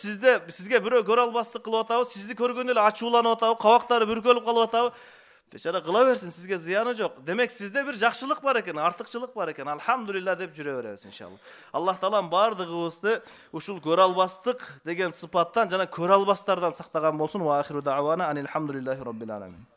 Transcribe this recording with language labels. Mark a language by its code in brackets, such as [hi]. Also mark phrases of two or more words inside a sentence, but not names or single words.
[ky] Сизге бирөө көрө албастык кылып атабы, сизди көргөн эле ачууланып атабы, кабактары бүркөлүп калып атабы, бечара кыла берсин, сизге зыяны жок. Демек сизде бир жакшылык бар экен, артыкчылык бар экен. Алхамдулилла деп жүрө беребиз иншалла. Аллах Таалам бардыгыбызды ушул көрө албастык деген сыпаттан жана көрө албастардан сактаган болсун. [ar] وآخر دعوانا أن الحمد لله رب العالمين.